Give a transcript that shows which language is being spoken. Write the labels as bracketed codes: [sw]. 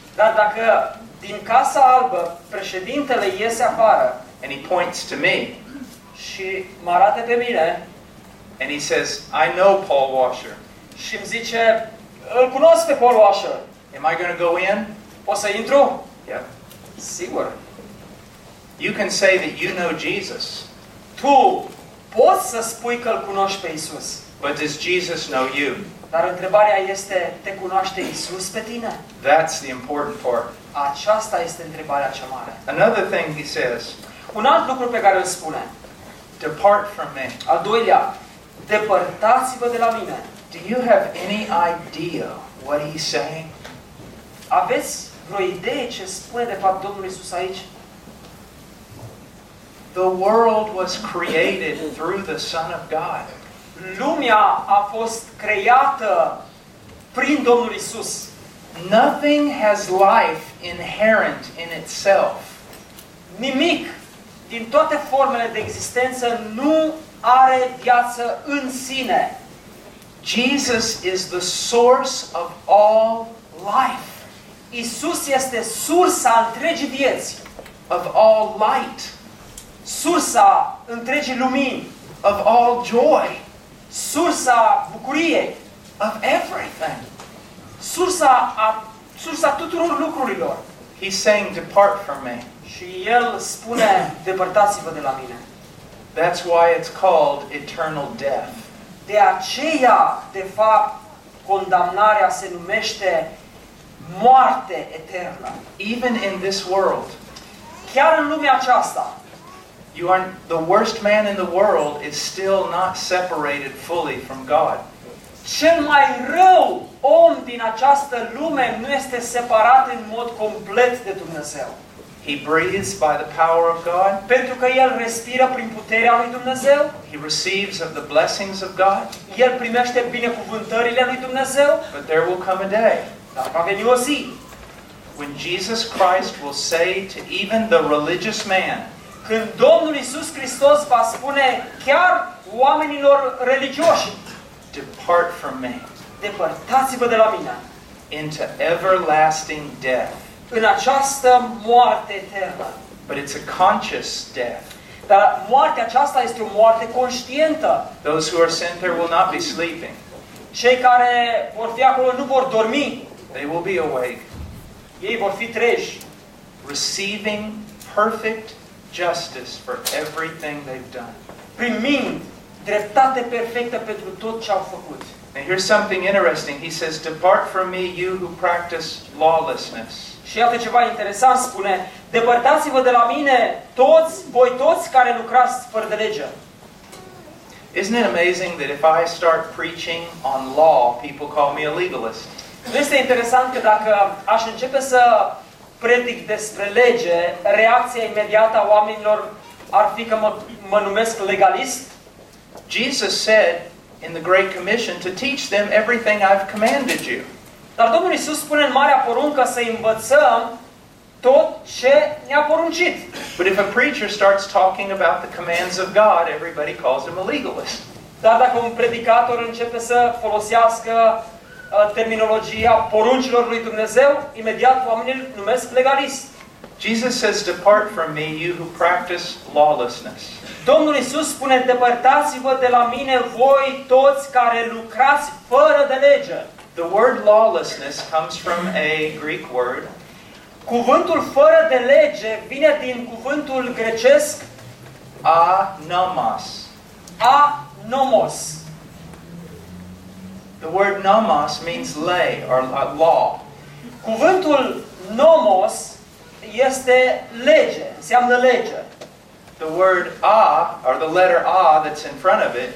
[ro] Dar dacă din Casa Albă președintele iese afară. [en] And he points to me. [ro] Și mă arată pe mine. [en] And he says, I know Paul Washer. [ro] Și îmi zice, îl cunosc pe Paul Washer. [en] Am I going to go in? [ro] O să intru? [en] Yeah. [ro] Sigur. [en] You can say that you know Jesus. [ro] Tu poți să spui că îl cunoști pe Isus. [en] But does Jesus know you? [ro] Dar întrebarea este, te cunoaște Isus pe tine? [en] That's the important part. [ro] Aceasta este întrebarea cea mare. [en] Another thing he says. [ro] Un alt lucru pe care îl spune. [en] Depart from me. [ro] Al doilea, depărtați-vă de la mine. [en] Do you have any idea what he's saying? [ro] Aveți vreo idee ce spune de fapt Domnul Isus aici? [en] The world was created through the Son of God. [ro] Lumea a fost creată prin Domnul Isus. [en] Nothing has life inherent in itself. [ro] Nimic din toate formele de existență nu are viață în sine. [en] Jesus is the source of all life. [ro] Isus este sursa întregii vieți. [en] Of all light. [ro] Sursa întregii lumini. [en] Of all joy. [ro] Sursa bucuriei. [en] Of everything. [ro] Sursa tuturor lucrurilor. [en] He's saying, depart from me. [ro] Și El spune, depărtați-vă de la mine. [en] That's why it's called eternal death. [ro] De aceea, de fapt, condamnarea se numește moarte eternă. [en] Even in this world. [ro] Chiar în lumea aceasta. [en] You are the worst man in the world is still not separated fully from God. [ro] Cel mai rău om din această lume nu este separat în mod complet de Dumnezeu. [en] He breathes by the power of God. [ro] Pentru că el respiră prin puterea lui Dumnezeu. [en] He receives of the blessings of God. [ro] El primește binecuvântările lui Dumnezeu. [en] But there will come a day. [ro] Dar va veni o zi. [en] When Jesus Christ will say to even the religious man. [ro] Când Domnul Iisus Hristos va spune chiar oamenilor religioși. [en] Depart from me. [ro] Depărtați-vă de la mine. [en] Into everlasting death. [ro] În această moarte eternă. [en] But it's a conscious death. [ro] Dar moartea aceasta este o moarte conștientă. [en] Those who are sent there will not be sleeping. [ro] Cei care vor fi acolo nu vor dormi. [en] They will be awake. [ro] Ei vor fi treji. [en] Receiving perfect justice for everything they've done. [ro] Primind dreptate perfectă pentru tot ce au făcut. [en] And here's something interesting. He says, depart from me, you who practice lawlessness. [ro] Și iată ceva interesant spune, depărtați-vă de la mine toți, voi toți care lucrați fără de lege. [en] Isn't it amazing that if I start preaching on law, people call me a legalist? [ro] Nu este interesant că dacă aș începe să predic despre lege, reacția imediată a oamenilor ar fi că mă numesc legalist? [en] Jesus said in the Great Commission to teach them everything I've commanded you. [ro] Dar Domnul Iisus spune în Marea Poruncă să învățăm tot ce ne-a poruncit. [en] But if a preacher starts talking about the commands of God, everybody calls him a legalist. [ro] Dar dacă un predicator începe să folosească terminologia poruncilor lui Dumnezeu, imediat oamenii îl numesc legalist. [en] Jesus says, "Depart from me, you who practice lawlessness." [ro] Domnul Iisus spune, depărtați-vă de la mine voi toți care lucrați fără de lege. [en] The word lawlessness comes from a Greek word. [ro] Cuvântul fără de lege vine din cuvântul grecesc [en] anomos. [ro] Anomos. [en] The word nomos means lay or law. [ro] Cuvântul nomos este lege, înseamnă lege. [en] The word a or the letter a that's in front of it.